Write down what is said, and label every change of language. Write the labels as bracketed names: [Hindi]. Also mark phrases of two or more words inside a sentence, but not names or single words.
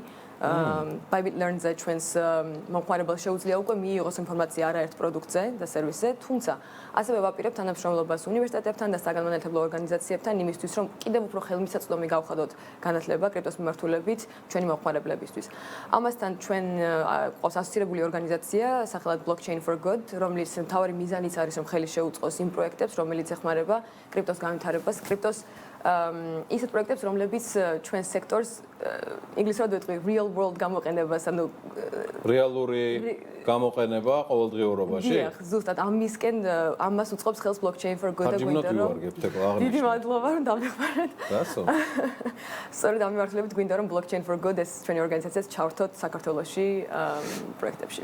[Georgian] Bybit Learn-ზე ჩვენს მომხმარებელს შეუძლია უკვე მიიღოს ინფორმაცია არაერთ პროდუქტზე და სერვისზე, თუმცა ასევე ვაპირებთ თანამშრომლობას უნივერსიტეტებთან და საგანმანათლებლო ორგანიზაციებთან იმისთვის, რომ კიდევ უფრო ხელმისაწვდომი გავხადოთ განათლება კრიპტოს მიმართულებით ჩვენი მომხმარებლებისთვის. ამასთან ჩვენ ყავს ასოცირებული ორგანიზაცია, სახელად Blockchain for Good, რომლის მთავარი მიზანიც არის, რომ ხელი შეუწყოს იმ პროექტებს, რომელიც ეხმარება კრიპტოს განვითარებას, კრიპტოს ისეთ პროექტებს, რომლებიც ჩვენ სექტორს ინგლისურად ვეთქვი [English] real world [Georgian] გამოყენებას, ანუ რეალური გამოყენება ყოველდღიურობაში. დიახ, ზუსტად ამისკენ ამას უწყობს ხელს Blockchain for Good და გვინდა რომ დიდი მადლობა რომ დამეხმარეთ. რასო? სწორედ ამ მიმართულებით გვინდა რომ Blockchain for Good ეს ჩვენი ორგანიზაციაც ჩავრთოთ საქართველოში პროექტებში.